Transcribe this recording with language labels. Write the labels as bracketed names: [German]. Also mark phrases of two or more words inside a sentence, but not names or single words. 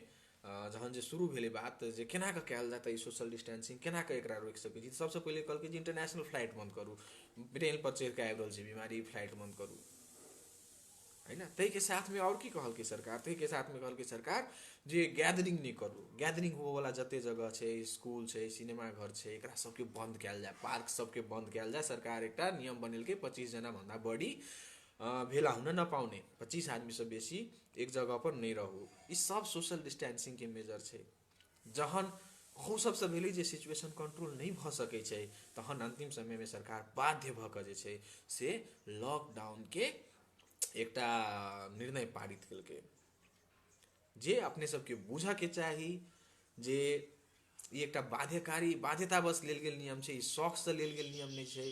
[Maithili] जहन जे शुरू भेलै बात जे केना कऽ कैल जाता ई [English] social distancing, [Maithili] केना कऽ एकरा रोकि सकै छी, सबसे पहले कहलकै जे [English] international flight [Maithili] बंद करू, प्लेन पर चढ़ि कऽ आबि रहल छै बीमारी, फ्लाइट बंद करू, है ना। तै के साथ में और की कहलकै सरकार, तै के साथ में कहलकै सरकार जे गैदरिंग नहीं करू, गैदरिंग होबो वाला जते जगह छै, स्कूल छै, सिनेमा घर छै, एकरा सबके बंद कैल जाए, पार्क सबके बंद कैल जाए। सरकार एकटा नियम बनेलकै [Nepali] 25 जना भन्दा बढी भेला हुन न पाउने, [Maithili] 25 आदमी से बेसी एक जगह पर नहीं रहू। ई सब [English] social distancing [Maithili] के मेजर छै। जहन अहू सबसे भेलै जे [English] situation control [Maithili] नहीं भ सकै छै, तहन अंतिम समय में सरकार बाध्य भ कऽ जे छै से लॉकडाउन के एकटा निर्णय पारित केलकै, जे अपने सबके बुझ के चाही जे ई एकटा बाध्यकारी बाध्यता बस लेल गेल नियम छै, ई शौक से लेल गेल नियम नहीं छै।